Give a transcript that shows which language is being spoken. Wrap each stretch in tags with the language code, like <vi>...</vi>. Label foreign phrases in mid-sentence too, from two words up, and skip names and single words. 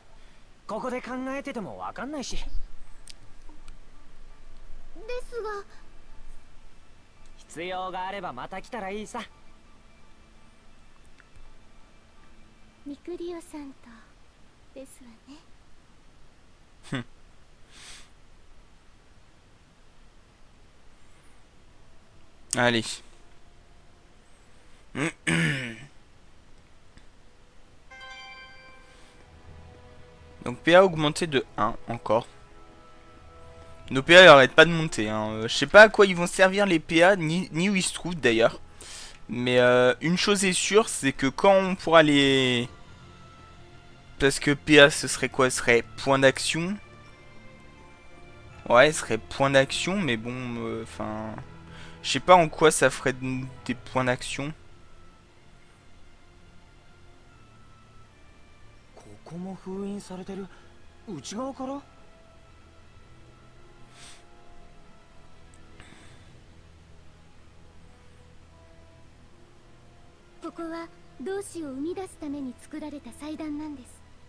<ja>ここで考えててもわかんないし。ですが、必要があればまた来たらいいさ。ミクリオさんとですわね。</ja> <fr>Allez. Donc PA augmenté de 1 encore. Nos PA ils arrêtent pas de monter. Hein. Je sais pas à quoi ils vont servir les PA, ni où ils se trouvent d'ailleurs. Mais une chose est sûre, c'est que quand on pourra les... Parce que PA ce serait quoi? Ce serait point d'action. Ouais, ce serait point d'action, mais bon, enfin... je sais pas en quoi ça ferait des points d'action.</fr> <ja>ここも封印されてる。内側から？ここは同志を生み出すために作られた祭壇なんです。</ja>